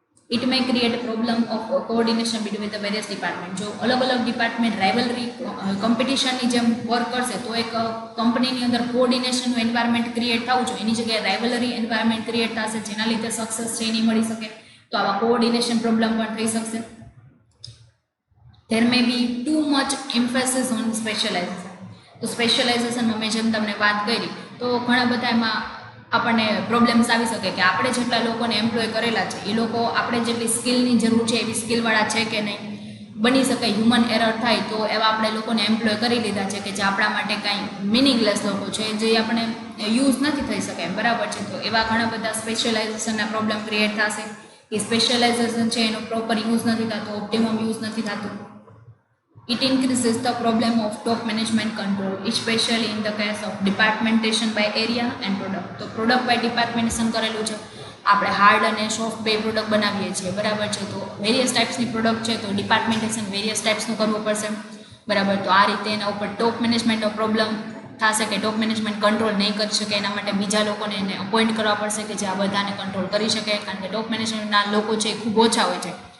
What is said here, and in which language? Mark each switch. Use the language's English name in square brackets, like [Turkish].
[English] It may create problem of coordination between the various department. [Gujarati] જો અલગ અલગ department rivalry કોમ્પિટિશનની જેમ વર્ક કરશે તો એક કંપનીની અંદર કોઓર્ડિનેશનનું એન્વાયરમેન્ટ ક્રિએટ થવું જોઈએ, એની જગ્યાએ રાઇવલરી એન્વાયરમેન્ટ ક્રિએટ થશે, જેના લીધે સક્સેસ છે એ નહીં મળી શકે. તો આવા કોઓર્ડિનેશન પ્રોબ્લેમ પણ થઈ શકશે. [English] There may be too much emphasis on specialization. [Gujarati] તો સ્પેશિયલાઇઝેશનમાં મેં જેમ તમને વાત કરી તો ઘણા બધા એમાં આપણને પ્રોબ્લેમ્સ આવી શકે કે આપણે જેટલા લોકોને એમ્પ્લોય કરેલા છે એ લોકો આપણે જેટલી સ્કિલની જરૂર છે એવી સ્કિલવાળા છે કે નહીં. બની શકે હ્યુમન એરર થાય તો એવા આપણે લોકોને એમ્પ્લોય કરી લીધા છે કે જે આપણા માટે કાંઈ મિનિંગલેસ લોકો છે, જે આપણે યુઝ નથી થઈ શકે એમ, બરાબર છે. તો એવા ઘણા બધા સ્પેશિયલાઇઝેશનના પ્રોબ્લેમ ક્રિએટ થશે કે સ્પેશિયલાઇઝેશન છે એનો પ્રોપર યુઝ નથી થતો, ઓપ્ટિમમ યુઝ નથી થતું. [English] It increases the problem of top management control, especially in the case of departmentation by area and product. [Gujarati] તો પ્રોડક્ટ બાય ડિપાર્ટમેન્ટેશન કરેલું છે. આપણે હાર્ડ અને સોફ્ટ બે પ્રોડક્ટ બનાવીએ છીએ, બરાબર છે. તો વેરિયસ ટાઈપ્સની પ્રોડક્ટ છે તો ડિપાર્ટમેન્ટેશન વેરિયસ ટાઈપ્સનું કરવું પડશે, બરાબર. તો આ રીતે એના ઉપર ટોપ મેનેજમેન્ટનો પ્રોબ્લેમ થશે કે ટોપ મેનેજમેન્ટ કંટ્રોલ નહીં કરી શકે. એના માટે બીજા લોકોને એને અપોઇન્ટ કરવા પડશે કે જે આ બધાને કંટ્રોલ કરી શકે, કારણ કે ટોપ મેનેજમેન્ટના લોકો છે એ ખૂબ ઓછા હોય છે.